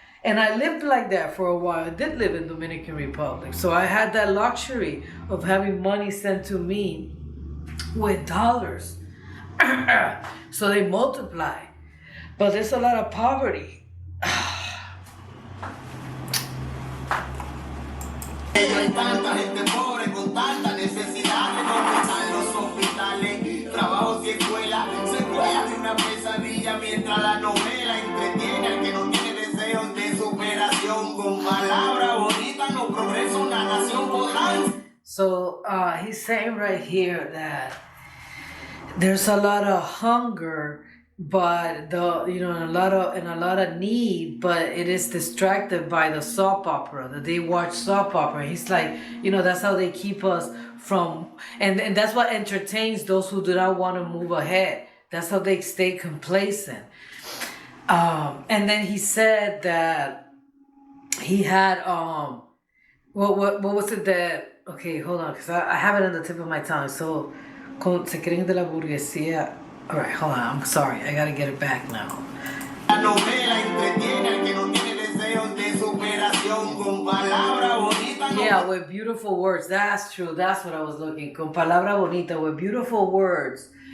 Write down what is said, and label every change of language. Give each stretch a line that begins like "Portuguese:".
English: And I lived like that for a while. I did live in Dominican Republic. So I had that luxury of having money sent to me with dollars. So they multiply. But there's a lot of poverty.
Spanish: Hay tanta gente pobre con tanta necesidad de no están los hospitales, trabajos y escuelas, secuelas de una pesadilla mientras la novela entretiene al que no tiene deseos de superación. Con palabras bonitas no progresa una nación podrán.
English: So he's saying right here that there's a lot of hunger, but and a lot of need, but it is distracted by the soap opera, that they watch soap opera. He's like, that's how they keep us from, and that's what entertains those who do not want to move ahead. That's how they stay complacent. And then he said that he had what was it that, okay, hold on, because I have it on the tip of my tongue.
Spanish: So se creen de la burguesía.
English: All right, hold on. I'm sorry. I gotta get it back now.
Spanish: La novela entretiene al que no tiene deseos de superación. Con palabra bonita.
English: Yeah, with beautiful words. That's true. That's what I was looking.
Spanish: Con palabra bonita,
English: with beautiful words.